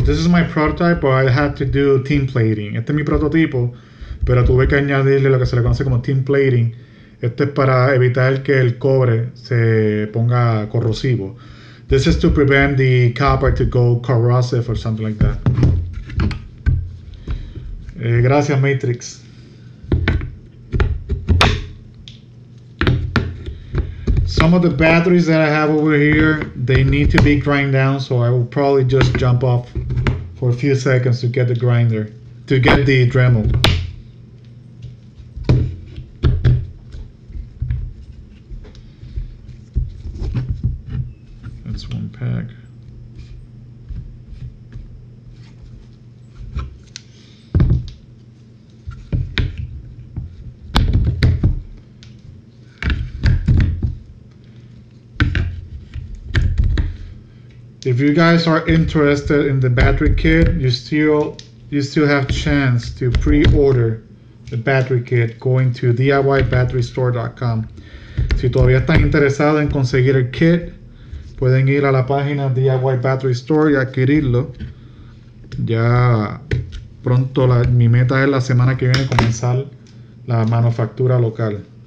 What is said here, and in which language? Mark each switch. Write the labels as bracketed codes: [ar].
[en] This is my prototype, but I had to do tin plating. [es] Este es mi prototipo, pero tuve que añadirle lo que se le conoce como tin plating. Este es para evitar que el cobre se ponga corrosivo. [en] This is to prevent the copper to go corrosive or something like that. [es] Gracias, Matrix. [en] Some of the batteries that I have over here, they need to be grind down, so I will probably just jump off for a few seconds to get the grinder, to get the Dremel. That's one pack. If you guys are interested in the battery kit, you still have chance to pre-order the battery kit going to DIYBatteryStore.com. [es] Si todavía están interesados en conseguir el kit, pueden ir a la página DIY Battery Store y adquirirlo. Ya pronto mi meta es la semana que viene comenzar la manufactura local.